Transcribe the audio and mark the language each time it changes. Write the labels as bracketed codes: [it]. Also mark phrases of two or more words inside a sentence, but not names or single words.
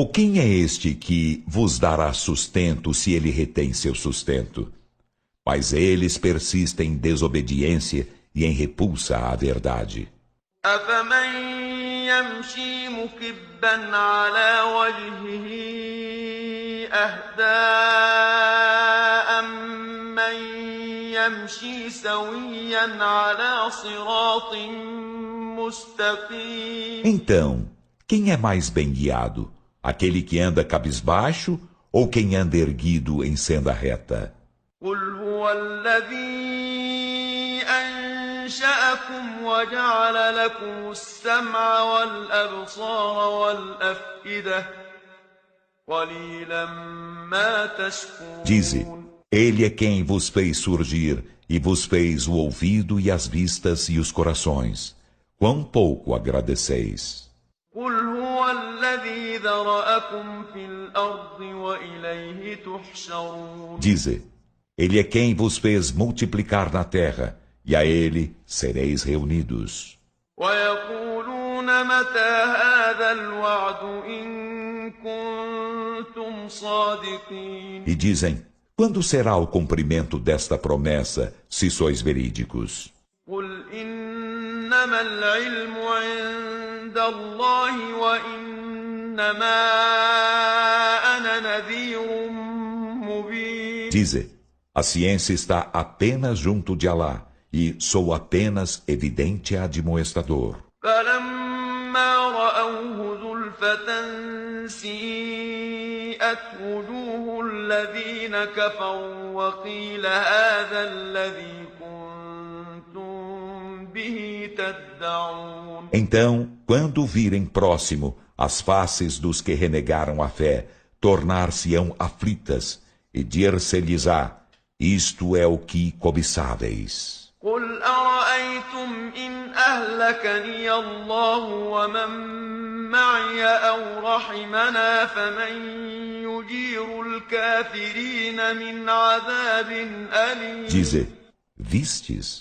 [pt] Ou quem é este que vos dará sustento se ele retém seu sustento? Mas eles persistem em desobediência e em repulsa à verdade. [ar] أفمن يمشي مكبا على وجهه أهدى أمن يمشي سويا على صراط مستقيم. [pt] Então, quem é mais bem guiado? Aquele que anda cabisbaixo ou quem anda erguido em senda reta? [ar] قل هو الذي أنشأكم وجعل لكم السمع والأبصار والأفئدة قليلا ما تشكرون. [pt] Dize, ele é quem vos fez surgir e vos fez o ouvido e as vistas e os corações. Quão pouco agradeceis. [ar] قل هو الذي ذرأكم في الأرض وإليه تحشرون. [pt] Dize, ele é quem vos fez multiplicar na terra, e a ele sereis reunidos. [ar] ويقولون متى هذا الوعد إن كنتم صادقين. [pt] E dizem, quando será o cumprimento desta promessa, se sois verídicos? [ar] قل إنما العلم عند الله وإنما أنا نذير مبين. [pt] Dize, a ciência está apenas junto de Alá, e sou apenas evidente admoestador. [ar] فلما رأوه زلفة سيئت وجوه الذين كفروا وقيل هذا الذي كنتم به تدعون. [pt] Então, quando virem próximo as faces dos que renegaram a fé, tornar-se-ão aflitas, e dir-se-lhes-á: isto é o que cobiçáveis. [ar] قل أرأيتم إن أهلكني الله ومن معي أو رحمنا فمن يجير الكافرين من عذاب أليم. [pt] Dize, vistes?